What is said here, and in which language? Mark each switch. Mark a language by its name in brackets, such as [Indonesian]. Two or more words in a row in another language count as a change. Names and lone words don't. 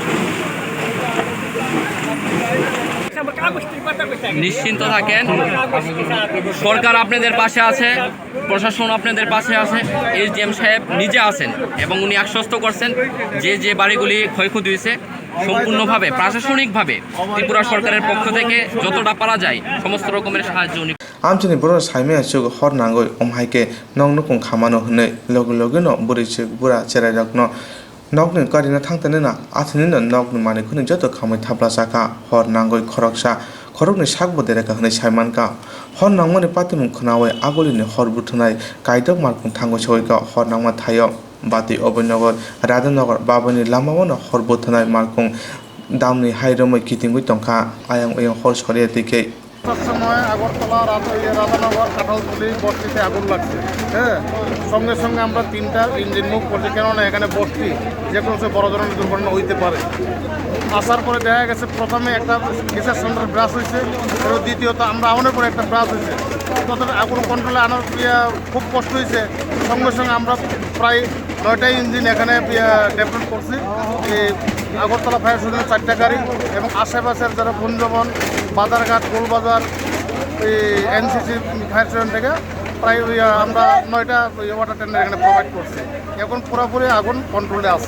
[Bangla] নিশ্চিন্ত থাকেন সরকার আপনাদের পাশে আছে প্রশাসন আপনাদের পাশে আছে এসডিএম সাহেব নিজে আছেন এবং উনি আশ্বস্ত করছেন যে বাড়িগুলি ক্ষয়ক্ষতি হয়েছে সম্পূর্ণভাবে প্রশাসনিকভাবে ত্রিপুরা সরকারের পক্ষ থেকে যতটা পারা যায় সমস্ত রকমের সাহায্য উনি [Kok Borok] amchani borok saimaya chuk hor nangoi omhaike nong nukung khamano hnei logo logo no buri chuk bura cherai rokno nokni karina thangtane na athini no nokni mani khuni joto khamai thapla saka hor nangoi khoroksa khorokni sakbo dereka hnei saimanka hor nangmani patimung khnawi agolini hor buthunai kaidok markung thango soika hor nangma thayo bati obonogor Radhanagar babani lamao hor buthunai markung damni hairomoi kitingui tongkha ayang oyang hor soriya tike [Bangla] সময় আগরতলা রাধানগর কাঁঠালতলি বস্তিতে আগুন লাগছে হ্যাঁ সঙ্গে সঙ্গে আমরা 3টা [English] engine move [Bangla] করছি কেননা এখানে বস্তি যে কোনো বড় ধরনের দুর্ঘটনা হইতে পারে আসার পরে দেখা গেছে প্রথমে একটা [English] gas cylinder [Bangla] ব্রাশ হয়েছে এবং দ্বিতীয়ত আমরা আগুনের পরে একটা ব্রাশ হয়েছে ততটা আগুন কন্ট্রোলে আনার খুব কষ্ট হয়েছে সঙ্গে সঙ্গে আমরা প্রায় 9টাই ইঞ্জিন এখানে ডেভেলপ করছি আগরতলা ফায়ার স্টেশনের 4টা গাড়ি এবং আশেপাশের যারা বনজবন বাজারঘাট গোলবাজার এই এনসিসি [English] fire station [Bangla] থেকে প্রায় আমরা 9টা [English] water tender [Bangla] এখানে প্রোভাইড করছি এখন পুরোপুরি আগুন কন্ট্রোলে আছে